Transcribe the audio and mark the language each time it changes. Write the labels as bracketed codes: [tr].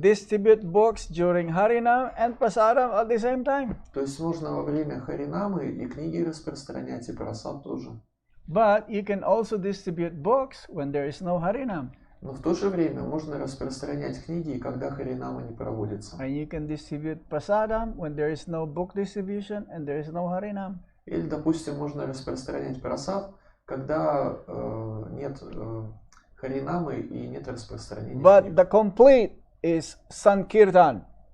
[en] distribute books during Harinam and Prasadam at the same time. [ru] То есть можно во время Харинамы и книги распространять, и прасад тоже. [en] But you can also distribute books when there is no Harinam. [ru] Но в то же время можно распространять книги, когда Харинама не проводится. [en] And you can distribute Prasadam when there is no book distribution and there is no Harinam. [ru] Или, допустим, можно распространять прасад, когда нет Харинамы и нет распространения [en] But [ru] книг. [en] the complete is Sankirtan.